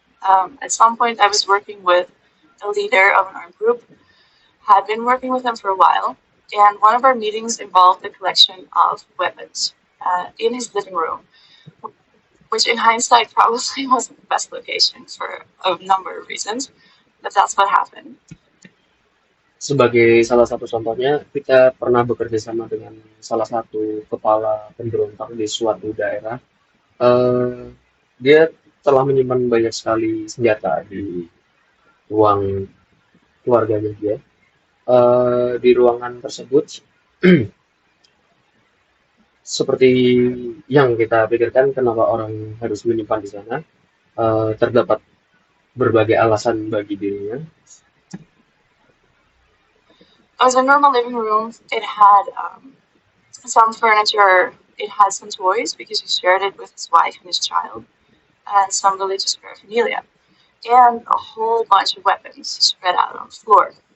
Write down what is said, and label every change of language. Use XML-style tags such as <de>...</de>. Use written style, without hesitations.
<en>At some point, I was working with a leader of an armed group, had been working with him for a while, and one of our meetings involved the collection of weapons in his living room, which in hindsight probably wasn't the best location for a number of reasons, but that's what happened.</en> <id>Sebagai salah satu contohnya, kita pernah bekerja sama dengan salah satu kepala pemberontak di suatu daerah. Dia telah menyimpan banyak sekali senjata di ruang keluarganya dia. Di ruangan tersebut, seperti yang kita pikirkan, kenapa orang harus menyimpan di sana, terdapat berbagai alasan bagi dirinya.</id> <en>It was a normal living room. It had some furniture. It had some toys because he shared it with his wife and his child, and some religious paraphernalia, and a whole bunch of weapons spread out on the floor.</en>